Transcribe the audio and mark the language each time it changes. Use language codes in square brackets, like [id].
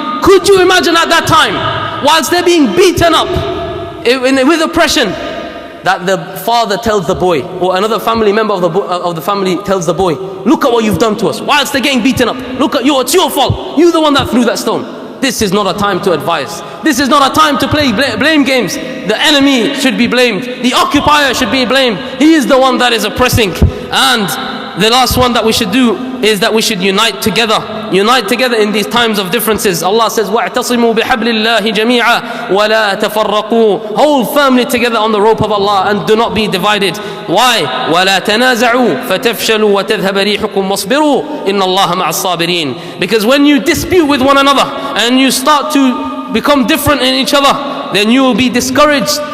[en] Could you imagine at that time, whilst they're being beaten up with oppression, that the father tells the boy, or another family member of the family tells the boy, look at what you've done to us, whilst they're getting beaten up, look at you, it's your fault, you're the one that threw that stone. This is not a time to advise. This is not a time to play blame games. The enemy should be blamed. The occupier should be blamed. He is the one that is oppressing. And the last one that we should do is that we should unite together. Unite together in these times of differences. Allah says, [ar] وَاعْتَصِمُوا بِحَبْلِ اللَّهِ جَمِيعًا وَلَا تَفَرَّقُوا. [en] Hold firmly together on the rope of Allah and do not be divided. Why? [ar] وَلَا تَنَازَعُوا فَتَفْشَلُوا وَتَذْهَبَ رِيحُكُمْ وَاصْبِرُوا إِنَّ اللَّهَ مَعَ الصَّابِرِينَ. [en] Because when you dispute with one another and you start to become different in each other, then you will be discouraged.